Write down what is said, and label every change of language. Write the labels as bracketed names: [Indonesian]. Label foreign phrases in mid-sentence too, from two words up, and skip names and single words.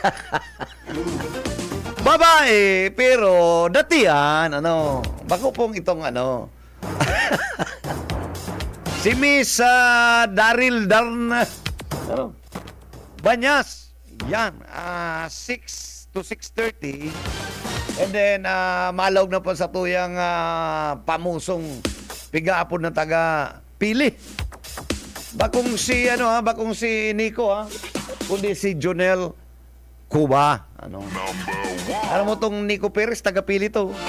[Bikol] Babae, pero datihan, bako pong itong si Miss Daryl Darna Banyas. Yan, 6 to 6:30. [English] And then, [Bikol] malawag na po sa tuyang pamusong pigaapon na taga Pili. Bakong si, bakong si Nico, kundi si Jonel Cuba. Alam mo tong Nico Perez, taga Pili to.